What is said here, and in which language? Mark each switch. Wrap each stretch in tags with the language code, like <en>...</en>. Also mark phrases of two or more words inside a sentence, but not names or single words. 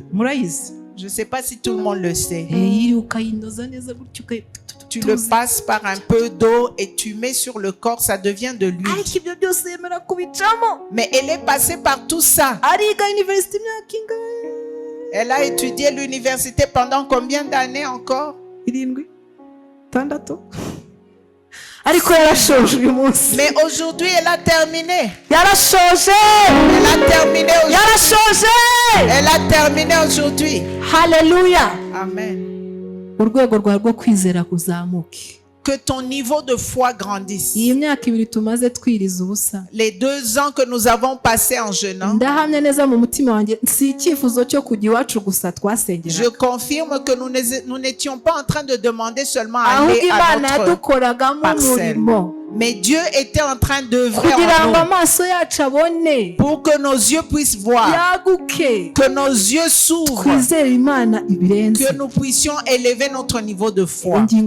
<fr>Je ne sais pas si tout le monde le sait. Tu le passes par un peu d'eau et tu mets sur le corps, ça devient de l'huile. Mais elle est passée par tout ça. Elle a étudié l'université pendant combien d'années encore? 7, 6.</fr> <rw>Ariko yarashoje uyu munsi.</rw> <fr>Mais aujourd'hui elle a terminé.</fr> <rw>Yarashoje.</rw> <fr>Elle a terminé aujourd'hui.</fr> <rw>Yarashoje.</rw> <fr>Elle a terminé aujourd'hui. Hallelujah. Amen.</fr> <rw>Urwego rwawe rwo kwizera kuzamuke.</rw> <fr>Que ton niveau de foi grandisse.</fr> <rw>Iyi myaka 2 tumaze twiriza ubusa.</rw> <fr>Les 2 ans que nous avons passé en jeûnant.</fr> <rw>Ndahamya neza mu mutima wanjye si icyifuzo cyo kujya iwacu gusa twasengera.</rw> <fr>Je confirme que nous n'étions pas en train de demander seulement à aller à notre parcelle. Mais Dieu était en train d'œuvrer en nous pour que nos yeux puissent voir, que nos yeux s'ouvrent, que nous puissions élever notre niveau de foi.</fr>